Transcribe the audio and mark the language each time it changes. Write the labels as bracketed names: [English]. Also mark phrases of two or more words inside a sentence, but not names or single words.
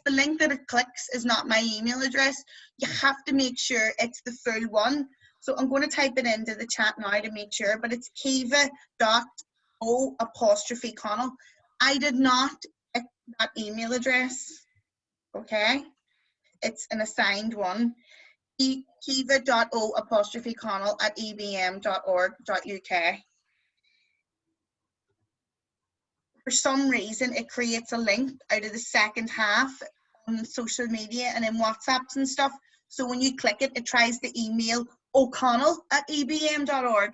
[English] The link that it clicks is not my email address. You have to make sure it's the full one. So I'm going to type it into the chat now to make sure, but it's caoimhe.o''Connell. I did not pick that email address. Okay, it's an assigned one. caoimhe.o''Connell@ebm.org.uk. For some reason, it creates a link out of the second half on social media and in WhatsApps and stuff. So when you click it, it tries to email O'Connell@ebm.org.